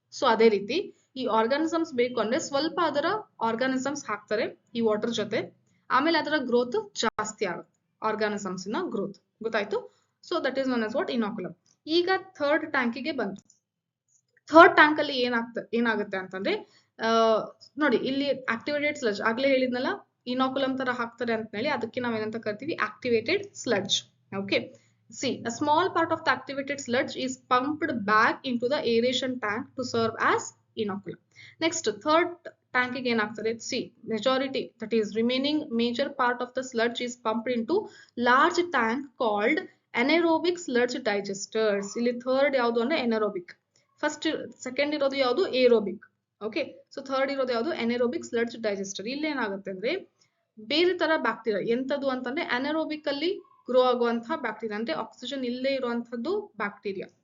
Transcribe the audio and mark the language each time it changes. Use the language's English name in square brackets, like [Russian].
[Kannada] So ಅದೇ ರೀತಿ ಈ ಆರ್ಗಾನಿಸಮ್ಸ್ ಬೇಕು ಅಂದ್ರೆ ಸ್ವಲ್ಪ ಅದರ ಆರ್ಗಾನಿಸಮ್ಸ್ ಹಾಕ್ತಾರೆ ಈ ವಾಟರ್ ಜೊತೆ, ಆಮೇಲೆ ಅದರ ಗ್ರೋತ್ ಜಾಸ್ತಿ ಆಗುತ್ತೆ, ಆರ್ಗಾನಿಸಮ್ಸ್ ನ ಗ್ರೋತ್. ಗೊತ್ತಾಯ್ತು? [English] So that is known as what inoculum. [Kannada] ಈಗ ಥರ್ಡ್ ಟ್ಯಾಂಕಿಗೆ ಬಂತು. ಥರ್ಡ್ ಟ್ಯಾಂಕ್ ಅಲ್ಲಿ ಏನಾಗುತ್ತೆ ಅಂತಂದ್ರೆ ನೋಡಿ ಇಲ್ಲಿ ಆಕ್ಟಿವೇಟೆಡ್ ಸ್ಲಡ್ಜ್ ಆಗ್ಲೇ ಹೇಳಿದ್ನಲ್ಲ, ಇನಾಕುಲಮ್ ತರ ಹಾಕ್ತಾರೆ ಅಂತ ಹೇಳಿ, ಅದಕ್ಕೆ ನಾವೇನಂತ ಕರಿತೀವಿ, activated sludge. [English] Okay, see, a small part of the activated sludge is pumped back into the aeration tank to serve as inoculum. Next, third tank [Kannada] ಗೆ ಏನಾಗ್ತದೆ, [English] see, majority, that is remaining major part of the sludge is pumped into large tank called anaerobic sludge digesters. [Kannada] ಇಲ್ಲಿ third ಯಾವುದು ಅಂದ್ರೆ anaerobic, first second ಇರೋದು ಯಾವುದು aerobic. Okay, so third ಇರೋದು ಯಾವುದು ಅನೆರೋಬಿಕ್ sludge digester. ಇಲ್ಲಿ ಏನಾಗುತ್ತೆ ಅಂದ್ರೆ ಬೇರೆ ತರ ಬ್ಯಾಕ್ಟೀರಿಯಾ, ಎಂತದ್ದು ಅಂತಂದ್ರೆ ಅನೆರೋಬಿಕ್ ಅಲ್ಲಿ ಗ್ರೋ ಆಗುವಂತಹ ಬ್ಯಾಕ್ಟೀರಿಯಾ, ಅಂದ್ರೆ ಆಕ್ಸಿಜನ್ ಇಲ್ಲೇ ಇರುವಂತದ್ದು ಬ್ಯಾಕ್ಟೀರಿಯಾ.